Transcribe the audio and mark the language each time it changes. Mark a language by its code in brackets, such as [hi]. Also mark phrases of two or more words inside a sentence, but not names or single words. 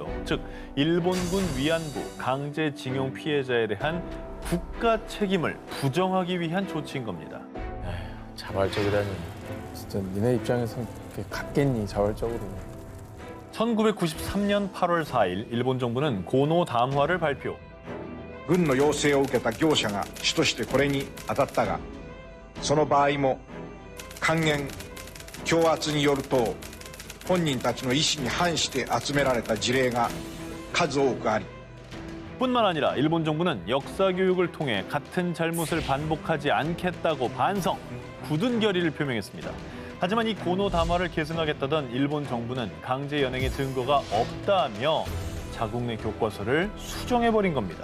[ko] 즉, 일본군 위안부 강제징용 피해자에 대한 국가 책임을 부정하기 위한 조치인 겁니다. 자발적이라니. 진짜 니네 입장에선 그게 같겠니, 자발적으로. 1993년 8월 4일 일본 정부는 고노 담화를 발표. [ja] 軍の要請を受けた業者が主としてこれに当たったが、その場合も還元、強圧によると本人たちの意思に反して集められた事例が数多くあり、 [ko] 뿐만 아니라 일본 정부는 역사 교육을 통해 같은 잘못을 반복하지 않겠다고 반성, 굳은 결의를 표명했습니다. 하지만 이 고노 담화를 계승하겠다던 일본 정부는 강제 연행의 증거가 없다며 자국 내 교과서를 수정해버린 겁니다.